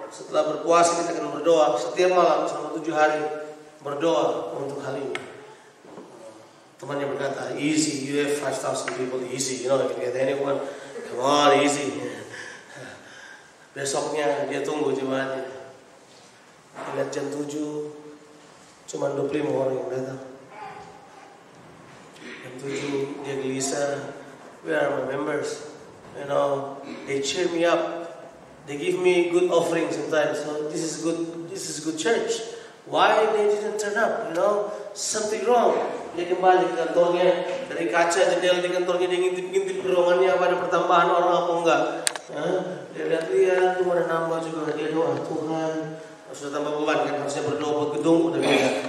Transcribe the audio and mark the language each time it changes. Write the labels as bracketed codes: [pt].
[id] Setelah berpuasa kita akan berdoa setiap malam selama 7 hari, berdoa untuk hal ini. Temannya berkata, [en] easy, you have 5,000 people, easy, you know, if you get anyone, come on, easy. [id] Besoknya dia tunggu jemaatnya. Lihat jam 7, cuma 25 orang yang datang. Jam 7 dia gelisah. [en] Where are my members? You know, they cheer me up. They give me good offering sometimes. So this is good church. Why they didn't turn up? You know, something wrong. [id] Dia kembali ke kantornya, dari kaca jendela di kantornya dia ngintip-ngintip di ruangannya apa ada pertambahan orang apa enggak. Dia lihat tuh ada nambah juga. Dia doa, Tuhan, sudah tambah beban kan, harusnya berdoa buat gedung udah beda.